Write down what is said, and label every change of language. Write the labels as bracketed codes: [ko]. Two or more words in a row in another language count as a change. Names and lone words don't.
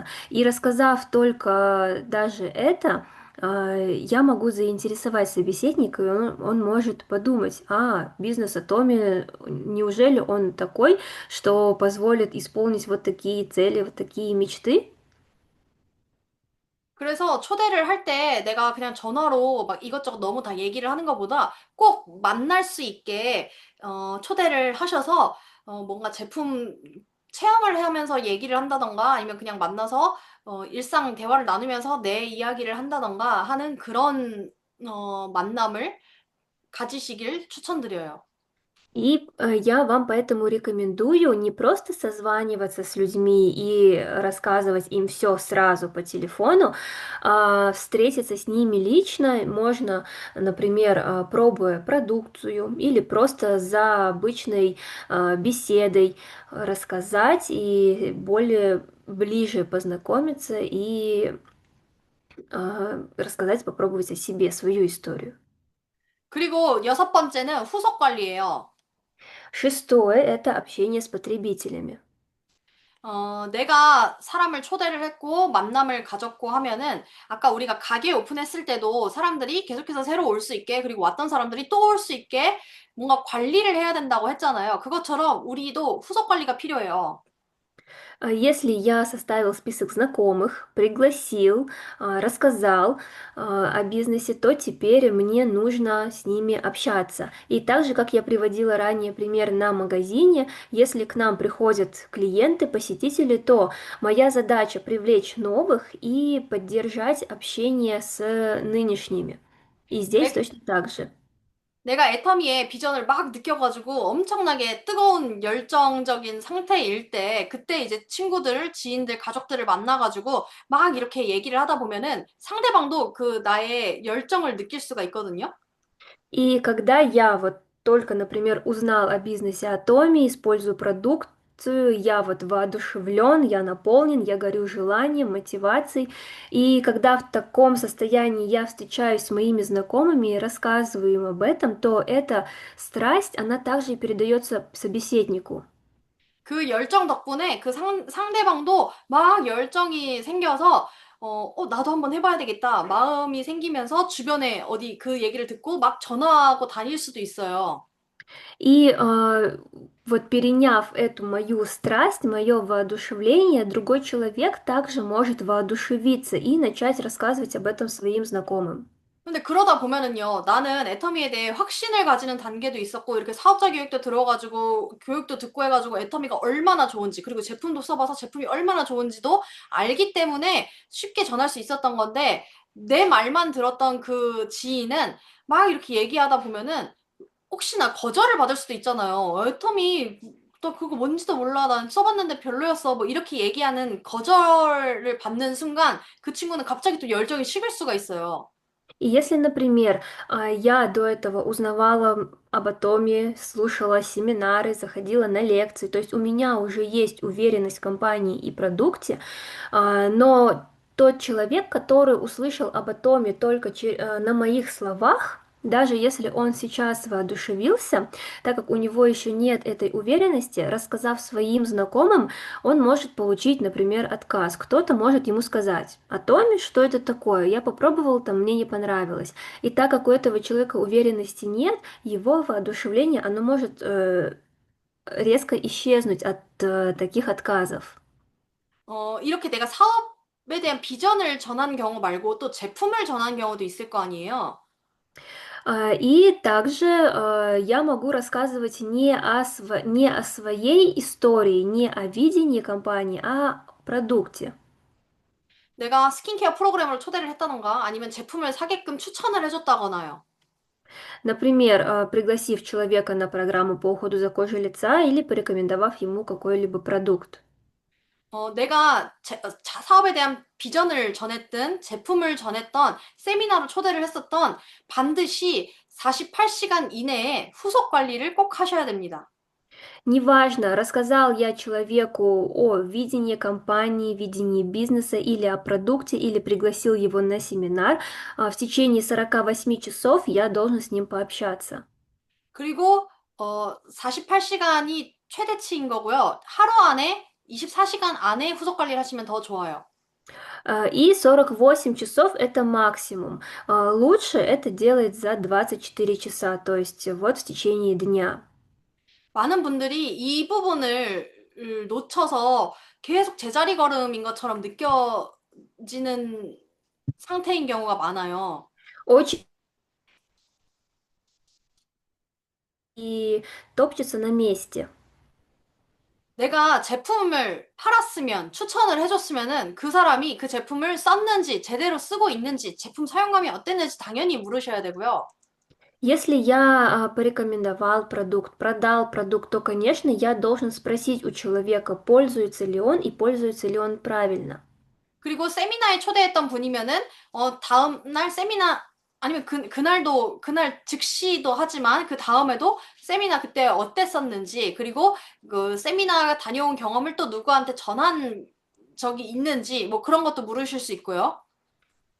[ru] И рассказав только даже это, я могу заинтересовать собеседника, и он может подумать, бизнес Атоми, неужели он такой, что позволит исполнить вот такие цели, вот такие мечты? [ko] 그래서 초대를 할 때 내가 그냥 전화로 막 이것저것 너무 다 얘기를 하는 것보다 꼭 만날 수 있게 초대를 하셔서 뭔가 제품 체험을 하면서 얘기를 한다던가 아니면 그냥 만나서 일상 대화를 나누면서 내 이야기를 한다던가 하는 그런 만남을 가지시길 추천드려요. [ru] И я вам поэтому рекомендую не просто созваниваться с людьми и рассказывать им все сразу по телефону, а встретиться с ними лично можно, например, пробуя продукцию или просто за обычной беседой рассказать и более ближе познакомиться и рассказать, попробовать о себе, свою историю. [ko] 그리고 여섯 번째는 후속 관리예요. [ru] Шестое– это общение с потребителями. [ko] 내가 사람을 초대를 했고 만남을 가졌고 하면은 아까 우리가 가게 오픈했을 때도 사람들이 계속해서 새로 올 수 있게 그리고 왔던 사람들이 또 올 수 있게 뭔가 관리를 해야 된다고 했잖아요. 그것처럼 우리도 후속 관리가 필요해요. [ru] Если я составил список знакомых, пригласил, рассказал о бизнесе, то теперь мне нужно с ними общаться. И так же, как я приводила ранее пример на магазине, если к нам приходят клиенты, посетители, то моя задача привлечь новых и поддержать общение с нынешними. И здесь [ko] 내, [ru] точно так же. [ko] 내가 애터미의 비전을 막 느껴가지고 엄청나게 뜨거운 열정적인 상태일 때 그때 이제 친구들, 지인들, 가족들을 만나가지고 막 이렇게 얘기를 하다 보면은 상대방도 그 나의 열정을 느낄 수가 있거든요. [ru] И когда я вот только, например, узнал о бизнесе Атоми, использую продукцию, я вот воодушевлен, я наполнен, я горю желанием, мотивацией. И когда в таком состоянии я встречаюсь с моими знакомыми и рассказываю им об этом, то эта страсть, она также и передается собеседнику. [ko] 그 열정 덕분에 그 상대방도 막 열정이 생겨서, 나도 한번 해봐야 되겠다. 마음이 생기면서 주변에 어디 그 얘기를 듣고 막 전화하고 다닐 수도 있어요. [ru] И вот переняв эту мою страсть, мое воодушевление, другой человек также может воодушевиться и начать рассказывать об этом своим знакомым. [ko] 근데 그러다 보면은요, 나는 애터미에 대해 확신을 가지는 단계도 있었고, 이렇게 사업자 교육도 들어가지고, 교육도 듣고 해가지고, 애터미가 얼마나 좋은지, 그리고 제품도 써봐서 제품이 얼마나 좋은지도 알기 때문에 쉽게 전할 수 있었던 건데, 내 말만 들었던 그 지인은 막 이렇게 얘기하다 보면은, 혹시나 거절을 받을 수도 있잖아요. 애터미, 너 그거 뭔지도 몰라. 난 써봤는데 별로였어. 뭐 이렇게 얘기하는 거절을 받는 순간, 그 친구는 갑자기 또 열정이 식을 수가 있어요. [ru] И если, например, я до этого узнавала об атоме, слушала семинары, заходила на лекции, то есть у меня уже есть уверенность в компании и продукте, но тот человек, который услышал об атоме только на моих словах, даже если он сейчас воодушевился, так как у него еще нет этой уверенности, рассказав своим знакомым, он может получить, например, отказ. Кто-то может ему сказать: «Атоми, что это такое? Я попробовал, там мне не понравилось». И так как у этого человека уверенности нет, его воодушевление, оно может резко исчезнуть от таких отказов. [ko] 이렇게 내가 사업에 대한 비전을 전한 경우 말고 또 제품을 전한 경우도 있을 거 아니에요? [ru] И также я могу рассказывать не о своей истории, не о видении компании, а о продукте. [ko] 내가 스킨케어 프로그램으로 초대를 했다던가 아니면 제품을 사게끔 추천을 해줬다거나요. [ru] Например, пригласив человека на программу по уходу за кожей лица или порекомендовав ему какой-либо продукт. [ko] 내가 사업에 대한 비전을 전했든 제품을 전했던 세미나로 초대를 했었던 반드시 48시간 이내에 후속 관리를 꼭 하셔야 됩니다. [ru] Неважно, рассказал я человеку о видении компании, видении бизнеса или о продукте, или пригласил его на семинар, в течение 48 часов я должен с ним пообщаться. [ko] 그리고 48시간이 최대치인 거고요. 하루 안에 24시간 안에 후속 관리를 하시면 더 좋아요. [ru] И 48 часов это максимум. Лучше это делать за 24 часа, то есть вот в течение дня. [ko] 많은 분들이 이 부분을 놓쳐서 계속 제자리 걸음인 것처럼 느껴지는 상태인 경우가 많아요. [ru] Очень и топчется на месте. [ko] 내가 제품을 팔았으면, 추천을 해줬으면은 그 사람이 그 제품을 썼는지, 제대로 쓰고 있는지, 제품 사용감이 어땠는지 당연히 물으셔야 되고요. [ru] Если я порекомендовал продукт, продал продукт, то, конечно, я должен спросить у человека, пользуется ли он и пользуется ли он правильно. [ko] 그리고 세미나에 초대했던 분이면은, 다음 날 세미나, 아니면 그날도, 그날 즉시도 하지만 그 다음에도 세미나 그때 어땠었는지, 그리고 그 세미나 다녀온 경험을 또 누구한테 전한 적이 있는지, 뭐 그런 것도 물으실 수 있고요.